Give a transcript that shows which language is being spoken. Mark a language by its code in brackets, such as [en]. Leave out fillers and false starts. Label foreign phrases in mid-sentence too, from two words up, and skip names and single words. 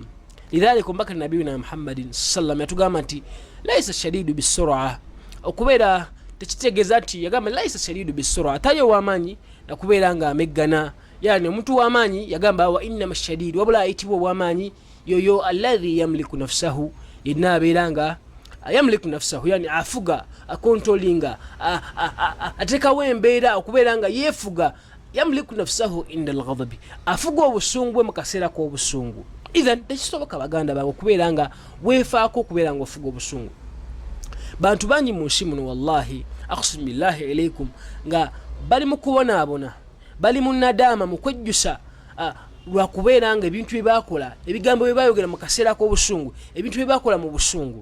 [lg] Lidhalika omubaka nabiyuna Muhammadin sallam yatugamba nti [ar] ليس الشديد بالصرعة, [lg] okubeera tekitegeeza nti yagamba [ar] ليس الشديد بالصرعة, [lg] tali ow'amaanyi nakubeera nga ameggana. Yani omuntu w'amaanyi yagamba [ar] وإنما الشديد, [lg] wabula ayitibwa ow'amaanyi yoyo [ar] الذي يملك نفسه, [lg] yenna abeera nga [ar] يملك نفسه, [lg] yani afuga, akontrolinga, atekawo embeera okubeera nga yeefuga. [ar] يملك نفسه عند الغضب, [lg] afuga obusungu bwe mu kaseera k'obusungu. Idhan tekisoboka baganda bange okubeera nga weefaako okubeera nga ofuga obusungu. Bantu bangi mu nsi muno [ar] والله أقسم بالله إليكم [lg] nga bali mu kubonaabona, bali mu nadaama mu kwejjusa lwakubeera nga ebintu bye baakola, ebigambo bye baayogera mu kaseera k'obusungu, ebintu bye baakola mu busungu.